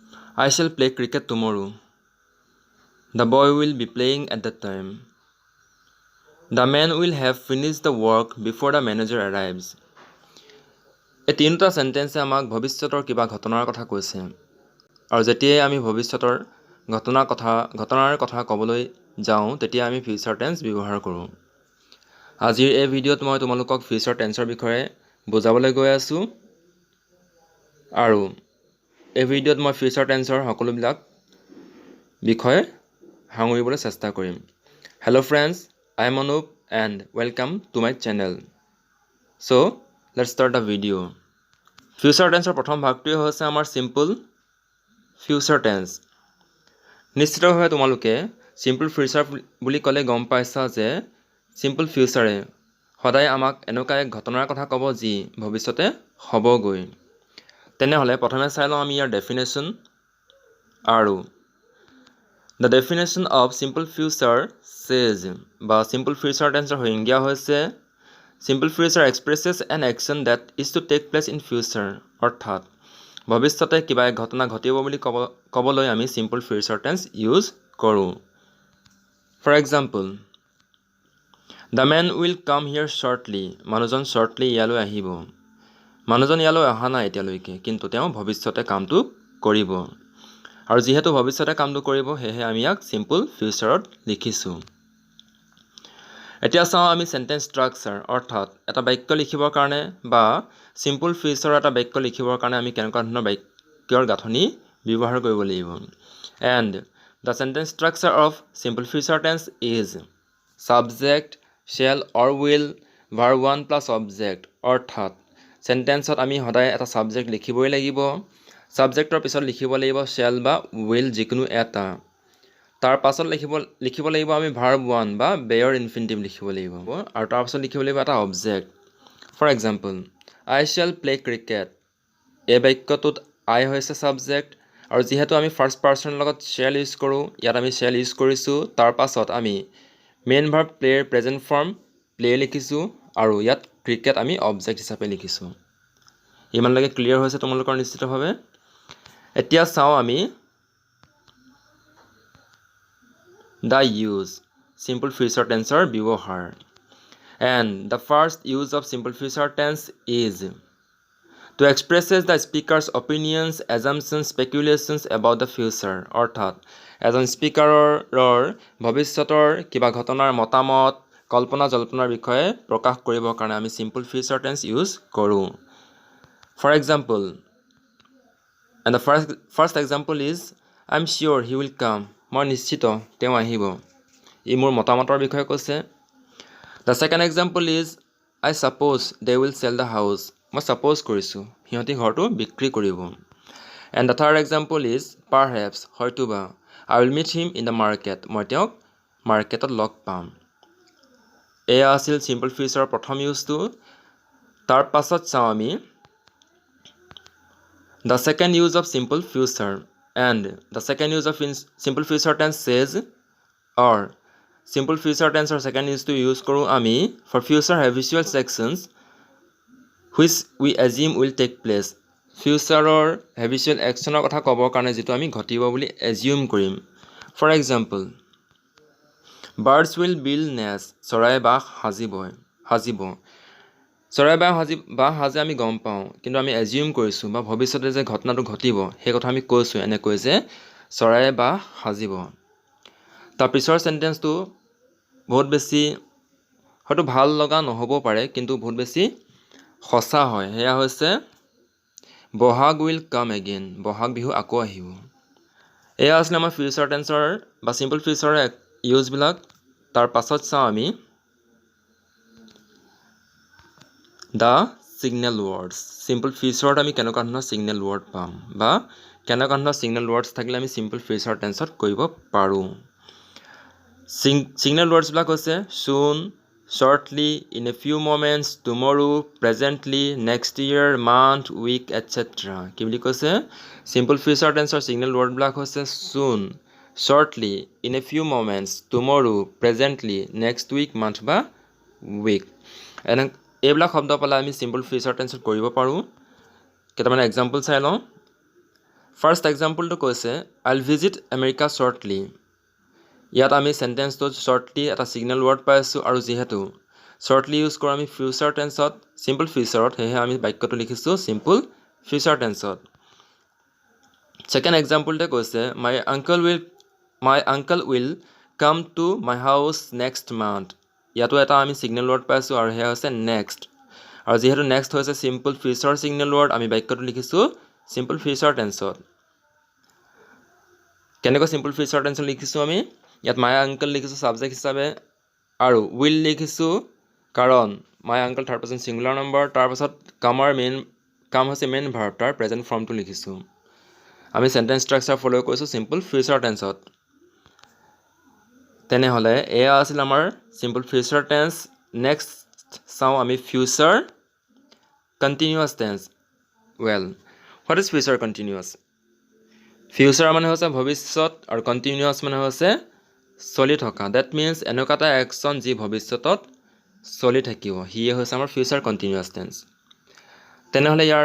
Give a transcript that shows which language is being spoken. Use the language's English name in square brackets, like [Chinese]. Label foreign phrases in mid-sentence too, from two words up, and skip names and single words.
[English] I shall play cricket tomorrow. The boy will be playing at that time. The man will have finished the work before the manager arrives. [Assamese] এই তিনিটা সেন্টেন্সে আমাক ভৱিষ্যতৰ কিবা ঘটনাৰ কথা কৈছে আৰু যেতিয়াই আমি ভৱিষ্যতৰ ঘটনাৰ কথা ক'বলৈ যাওঁ তেতিয়া আমি [English] future tense [Assamese] ব্যৱহাৰ কৰোঁ। আজিৰ এই ভিডিঅ'ত মই তোমালোকক [English] future tenseৰ [Assamese] বিষয়ে বুজাবলৈ গৈ আছোঁ আৰু এই ভিডিঅ'ত মই [English] future tenseৰ [Assamese] সকলোবিলাক বিষয়ে সাঙুৰিবলৈ চেষ্টা কৰিম। [English] Hello friends, I am Anup and welcome to my channel. So, let's start the video. Future tense [Assamese] প্ৰথম ভাগটোৱে হৈছে আমাৰ [English] simple future tense. [Assamese] নিশ্চিতভাৱে তোমালোকে [English] simple future [Assamese] বুলি ক'লে গম পাইছা যে [English] simple future [Assamese] সদায় আমাক এনেকুৱা এক ঘটনাৰ কথা ক'ব যি ভৱিষ্যতে হ'বগৈ। তেনেহ'লে প্ৰথমে চাই লওঁ আমি ইয়াৰ ডেফিনেশ্যন আৰু [English] The definition of simple future says বা simple future tense [Assamese] সংজ্ঞা হৈছে [English] simple future expresses an action that is to take place in future [Assamese] অৰ্থাৎ ভৱিষ্যতে কিবা এক ঘটনা ঘটিব বুলি ক'বলৈ আমি [English] simple future tense [Assamese] ইউজ কৰোঁ। [English] For example, the man will come here shortly. [Assamese] মানুহজন shortly ইয়ালৈ আহিব। মানুহজন ইয়ালৈ অহা নাই এতিয়ালৈকে কিন্তু তেওঁ ভৱিষ্যতে কামটো কৰিব। আৰু যেহেতু ভৱিষ্যতে কামটো কৰিব হেহে আমি ইয়াক [English] simple futureত [Assamese] লিখিছোঁ। এতিয়া চাওঁ আমি [English] sentence structure [Assamese] অৰ্থাৎ এটা বাক্য লিখিবৰ কাৰণে বা [English] simple future [Assamese] এটা বাক্য লিখিবৰ কাৰণে আমি কেনেকুৱা ধৰণৰ বাক্যৰ গাঁথনি ব্যৱহাৰ কৰিব লাগিব। [English] And the sentence structure of simple future tense is subject, shall or will, verb 1 plus object [Assamese] অৰ্থাৎ সেন্টেন্সত আমি সদায় এটা সাবজেক্ট লিখিবই লাগিব। সাবজেক্টৰ পিছত লিখিব লাগিব shall বা will যিকোনো এটা। তাৰ পাছত লিখিব লাগিব আমি verb 1 বা [English] bare infinitive [Assamese] লিখিব লাগিব আৰু তাৰ পাছত লিখিব লাগিব এটা অবজেক্ট। [English] For example, I shall play cricket। [Assamese] এই বাক্যটোত I হৈছে সাবজেক্ট আৰু যেহেতু আমি [English] first personৰ [Assamese] লগত shall ইউজ কৰোঁ ইয়াত আমি shall ইউজ কৰিছোঁ। তাৰ পাছত আমি [English] main verb playৰ present form play [Assamese] লিখিছোঁ আৰু ইয়াত ক্ৰিকেট আমি অবজেক্ট হিচাপে লিখিছোঁ। ইমানলৈকে ক্লিয়াৰ হৈছে তোমালোকৰ নিশ্চিতভাৱে। এতিয়া চাওঁ আমি [English] the use simple future tenseৰ [Assamese] ব্যৱহাৰ। [English] And the first use of simple future tense is to expresses the speaker's opinions, assumptions, speculations about the future [Assamese] অৰ্থাৎ এজন স্পিকাৰৰ ভৱিষ্যতৰ কিবা ঘটনাৰ মতামত কল্পনা জল্পনাৰ বিষয়ে প্ৰকাশ কৰিবৰ কাৰণে আমি [English] simple future tense [Assamese] ইউজ কৰোঁ। [English] For example, and the first example is I'm sure he will come। [Assamese] মই নিশ্চিত তেওঁ আহিব। ই মোৰ মতামতৰ বিষয়ে কৈছে। [English] The second example is I suppose they will sell the house। [Assamese] মই suppose কৰিছোঁ সিহঁতি ঘৰটো বিক্ৰী কৰিব। [English] And the third example is perhaps হয়তোবা I will meet him in the market। [Assamese] মই তেওঁক মাৰ্কেটত লগ পাম। এয়া আছিল [English] simple future [Assamese] প্ৰথম ইউজটো। তাৰ পাছত চাওঁ আমি [English] the second use of simple future। And the second use of simple future tense says or simple future tense second use to use [Assamese] কৰোঁ আমি [English] for future habitual sections which we assume will take place। futureৰ habitual actionৰ [Assamese] কথা ক'বৰ কাৰণে যিটো আমি ঘটিব বুলি assume কৰিম। [English] For example, birds will build nests। [Assamese] চৰাই বাহ সাজিব। চৰাই বাহ সাজে আমি গম পাওঁ কিন্তু আমি assume কৰিছোঁ বা ভৱিষ্যতে যে ঘটনাটো ঘটিব সেই কথা আমি কৈছোঁ এনেকৈ যে চৰাই বাহ সাজিব। তাৰ পিছৰ সেন্টেন্সটো বহুত বেছি হয়তো ভাল লগা নহ'ব পাৰে কিন্তু বহুত বেছি সঁচা হয়। সেয়া হৈছে বহাগ [English] will come again। [Assamese] বহাগ বিহু আকৌ আহিব। এয়া আছিলে আমাৰ [English] future tenseৰ [Assamese] বা [English] simple futureৰ useবিলাক। [Assamese] তাৰ পাছত চাওঁ আমি [English] the signal words. [Assamese] চিম্পল ফিউচাৰত আমি কেনেকুৱা ধৰণৰ [English] signal word [Assamese] পাম বা কেনেকুৱা ধৰণৰ [English] signal words [Assamese] থাকিলে আমি [English] simple future tenseত [Assamese] কৰিব পাৰোঁ। [English] signal wordsবিলাক হৈছে soon, shortly, in a few moments, tomorrow, presently, next year, month, week, etc. [Assamese] কি বুলি কৈছে [English] simple future tenseৰ signal wordবিলাক হৈছে soon, shortly, in a few moments, tomorrow, presently, next week, month বা week। [Assamese] এইবিলাক শব্দ পালে আমি [English] simple future tenseত [Assamese] কৰিব পাৰোঁ। কেইটামান এক্সাম্পল চাই লওঁ। [English] first exampleটো [Assamese] কৈছে [English] I'll visit America shortly. [Assamese] ইয়াত আমি সেন্টেন্সটোত shortly এটা [English] signal word [Assamese] পাইছো আৰু যেহেতু shortly ইউজ কৰা আমি [English] future tenseত simple futureত [Assamese] হেহে আমি বাক্যটো লিখিছো [English] simple future tenseত second exampleতে [Assamese] কৈছে [English] my uncle will come to my house next month. [Assamese] ইয়াতো এটা আমি [English] signal word [Assamese] পাইছো আৰু হেহে হৈছে next আৰু যেহেতু next হৈছে [English] simple future signal word [Assamese] আমি বাক্যটো লিখিছো [English] simple future tenseত [Assamese] কেনেকৈ [English] simple future tenseত [Assamese] লিখিছো আমি ইয়াত [English] my uncle [Assamese] লিখিছো সাবজেক্ট হিচাপে আৰু will লিখিছো কাৰণ [English] my uncle third person singular number [Assamese] তাৰ পাছত কামৰ মেইন কাম হৈছে [English] main verb [Assamese] তাৰ [English] present formটো [Assamese] লিখিছো আমি [English] sentence structure follow [Assamese] কৰিছো [English] simple future tenseত [Assamese] তেনেহলে এয়া আছিল আমাৰ [English] simple future tense next [Assamese] চাও আমি [English] future continuous tense well what is future continuous [Assamese] ফিউচাৰ মানে হৈছে ভৱিষ্যত আৰু কন্টিনিউয়াস মানে হৈছে চলি থকা [English] that means [Assamese] এনেকুৱা এটা একচন যি ভৱিষ্যতত চলি থাকিব হিয়ে হৈছে আমাৰ [English] future continuous tense [Assamese] তেনেহলে ইয়াৰ